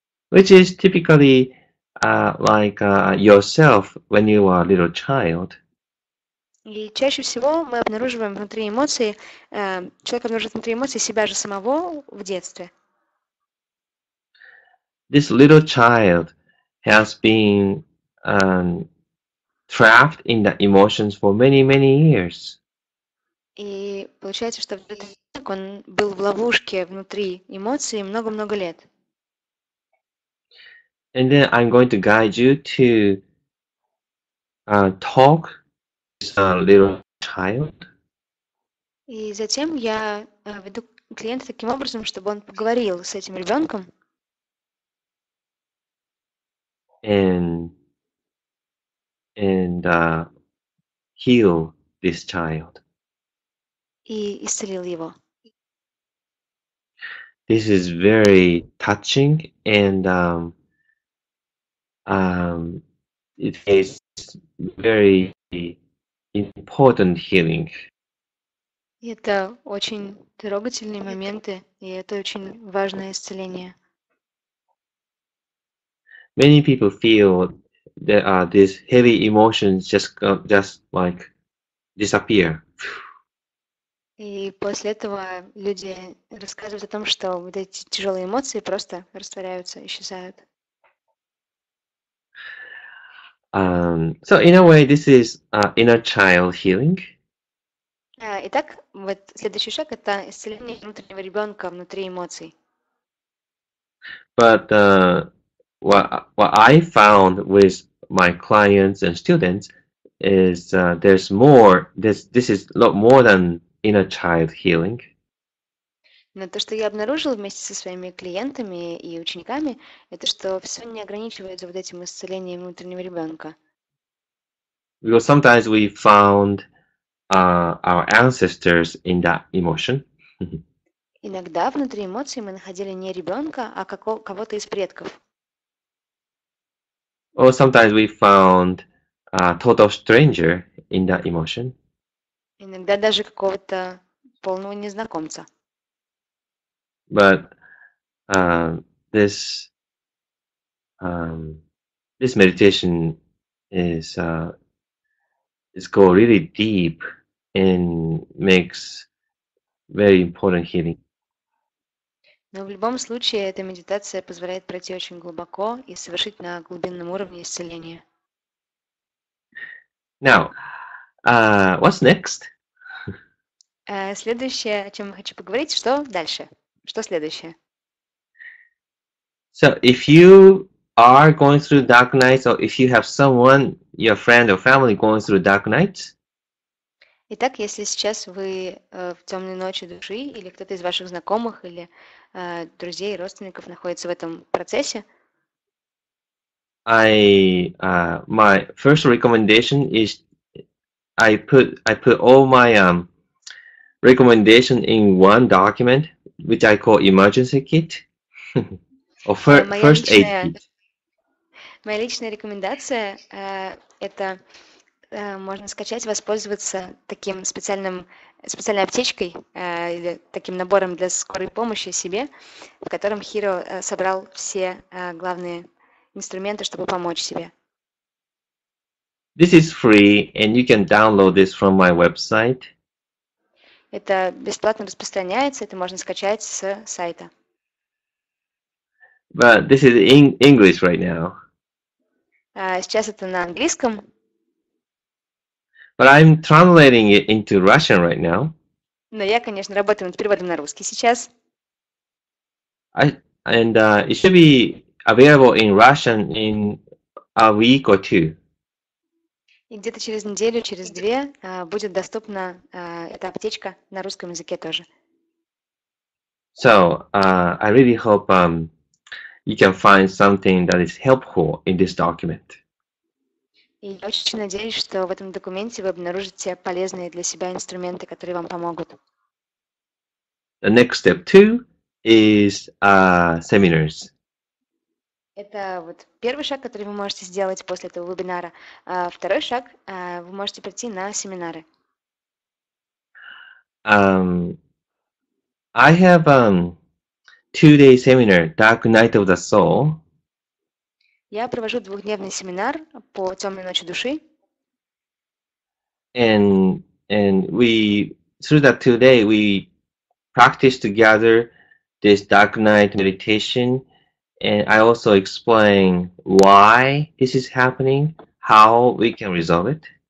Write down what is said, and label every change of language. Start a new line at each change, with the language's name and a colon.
English: Which is typically like yourself when you are a little child.
Russian: И чаще всего мы обнаруживаем внутри эмоций, человек обнаруживает внутри эмоций себя же самого в детстве.
English: This little child has been trapped in the emotions for many years.
Russian: И получается, что этот человек, он был в ловушке внутри эмоций много-много лет.
English: And then I'm going to guide you to talk with a little child.
Russian: И затем я веду клиента таким образом, чтобы он поговорил с этим ребенком.
English: And heal this child.
Russian: И исцелил его.
English: This is very touching, and it is very important healing.
Russian: И это очень трогательные моменты, и это очень важное исцеление.
English: Many people feel that these heavy emotions just like disappear.
Russian: И после этого люди рассказывают о том, что вот эти тяжелые эмоции просто растворяются, исчезают.
English: So in a way, this is inner child healing.
Russian: Итак, вот следующий шаг – это исцеление внутреннего ребенка внутри эмоций.
English: But what I found with my clients and students is there's more. This is a lot more than inner child healing.
Russian: Но то, что я обнаружила вместе со своими клиентами и учениками, это что все не ограничивается вот этим исцелением внутреннего ребенка.
English: Because sometimes we found our ancestors in that emotion.
Russian: Иногда внутри эмоций мы находили не ребенка, а кого-то из предков.
English: Or sometimes we found a total stranger in that emotion.
Russian: Иногда даже какого-то полного незнакомца.
English: But this this meditation is go really deep and makes very important healing.
Russian: Но в любом случае эта медитация позволяет пройти очень глубоко и совершить на глубинном уровне исцеление.
English: Now, what's next?
Russian: Следующее, о чем я хочу поговорить, что дальше? Что следующее?
English: So if you are going through dark nights, or if you have someone, your friend or family going through dark nights,
Russian: Итак, если сейчас вы в темной ночи души, или кто-то из ваших знакомых, или друзей, родственников находится в этом процессе,
English: my first recommendation is I put all my recommendation in one document, which I call emergency kit or first aid kit.
Russian: Моя личная рекомендация это можно скачать, воспользоваться таким специальной аптечкой или таким набором для скорой помощи себе, в котором Хиро собрал все главные инструменты, чтобы помочь себе.
English: This is free, and you can download this from my website.
Russian: Это бесплатно распространяется, это можно скачать с сайта.
English: But this is in English right now.
Russian: Сейчас это на английском.
English: But I'm translating it into Russian right now.
Russian: Но я, конечно, работаю над переводом на русский сейчас.
English: It should be available in Russian in a week or two.
Russian: И где-то через неделю, через две будет доступна эта аптечка на русском языке тоже.
English: So I really hope you can find something that is helpful in this document.
Russian: И я очень надеюсь, что в этом документе вы обнаружите полезные для себя инструменты, которые вам помогут.
English: The next step 2 is seminars.
Russian: Это вот первый шаг, который вы можете сделать после этого вебинара. Второй шаг, вы можете прийти на семинары.
English: I have 2-day seminar, Dark Night of the Soul.
Russian: Я провожу двухдневный семинар по темной ночи души.
English: And we through that 2 day we practice together this dark night meditation, and I also explain why this is happening, how we can resolve it.